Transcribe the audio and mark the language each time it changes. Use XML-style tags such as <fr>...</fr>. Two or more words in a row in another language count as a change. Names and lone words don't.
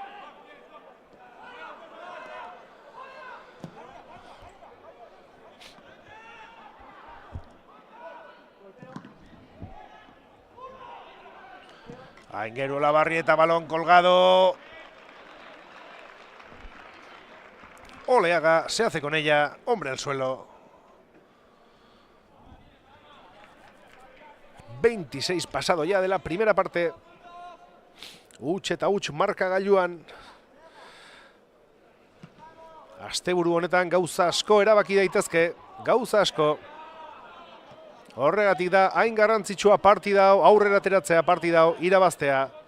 <es>Aingeru Olabarrieta, balón colgado. Oleaga se hace con ella, hombre al suelo. 26 pasado ya de la primera parte.</es> <eu>Eta marka gailuan. Asteburu honetan gauza asko erabaki daitezke, gauza asko. Horregatik da hain garrantzitsua partida hau, aurrera ateratzea partida hau, irabaztea.</eu>